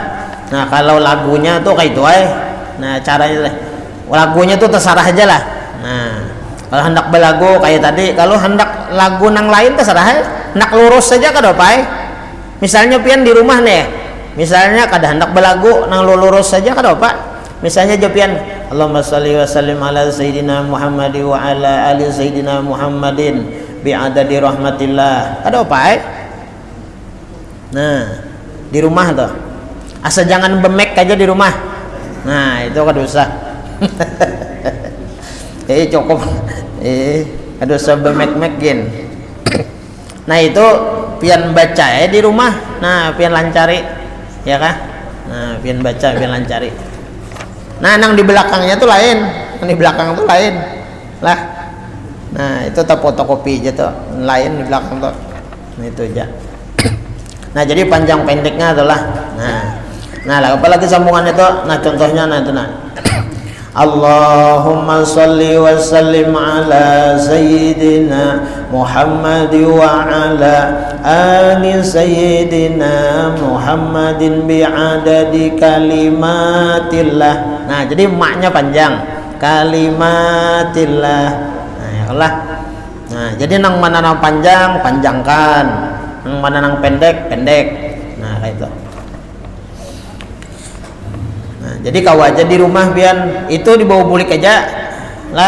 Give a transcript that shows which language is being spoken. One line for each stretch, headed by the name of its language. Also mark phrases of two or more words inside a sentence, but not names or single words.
Banjar: Nah, kalau lagunya tuh kayak itu Nah, caranya lagunya tuh terserah aja lah. Nah, kalau hendak belagu kayak tadi, kalau hendak lagu nang lain terserah hendak lurus saja kada apa Misalnya pian di rumah nih. Misalnya kada hendak belagu nang lurus saja kada apa Misalnya jopian
Arabic: اللهم صل وسلم على سيدنا محمد وعلى آل سيدنا محمد بعدد رحمة الله.
Banjar: Ada apa Nah, di rumah tuh. Asal jangan bemek aja di rumah. Nah, itu kada usah. Cukup. Kada usah bemek-mekin. Nah, itu pian baca di rumah. Nah, pian lancari. Ya kah? Nah, pian baca, pian lancari. Nah, nang di belakangnya tuh lain, nang di belakang tuh lain lah. Nah, itu tak fotokopi aja tuh, lain di belakang tuh. Nah, itu aja. Nah, jadi panjang pendeknya adalah, lah apalagi sambungan itu. Nah, contohnya itu
Arabic: اللهم صل وسلم على سيدنا محمد وعلى آل سيدنا محمد بعدد كلمات الله.
Banjar: Nah, jadi maknya panjang, kalimatillah. Nah,
Arabic: يا الله.
Banjar: Nah, jadi nang mana nang panjang, panjangkan. yang mana nang pendek. Nah kayak itu. Nah, jadi kau aja di rumah pian itu dibawa bulik aja lah.